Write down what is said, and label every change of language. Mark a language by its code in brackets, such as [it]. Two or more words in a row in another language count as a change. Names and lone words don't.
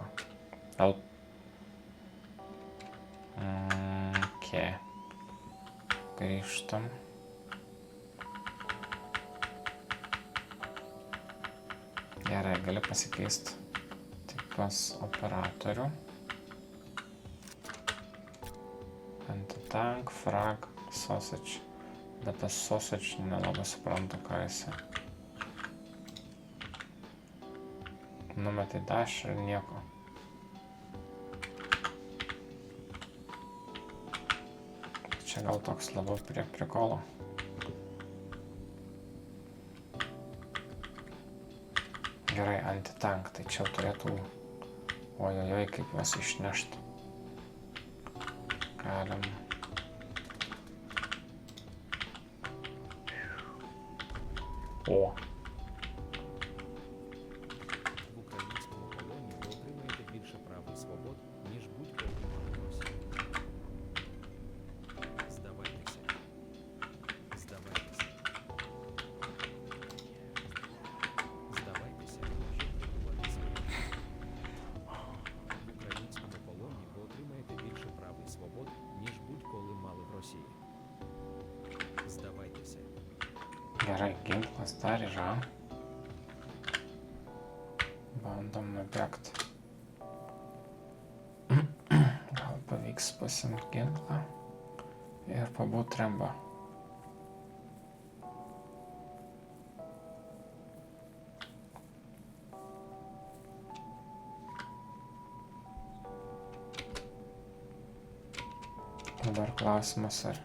[lt] Gal... Okay. Grįžtam. Gerai, gali pasikeisti tipas operatorių. [en] Anti-tank, frag, sausage. [lt] Bet tas sausage nelabai suprantu, ką jisai. Numetai dash ir nieko. Čia gal toks labiau prie prikolo. Gerai, anti-tank, tai čia turėtų... Ojojoj, kaip juos išnešti. Galim... O! [uk] В українському полоні ви отримаєте більше прав і свобод, ніж будь-коли мали в Росії. Здавайтеся. Здавайтеся. Здавайтеся, щоб врятувати своє життя. В українському полоні ви отримаєте більше прав і свобод, ніж будь-коли мали в Росії. Здавайтеся. [lt] Gerai, ginklas dar yra. Bandom nubėgti. Gal pavyks pasimti ginklą ir pabūt remba. Dabar klausimas ar...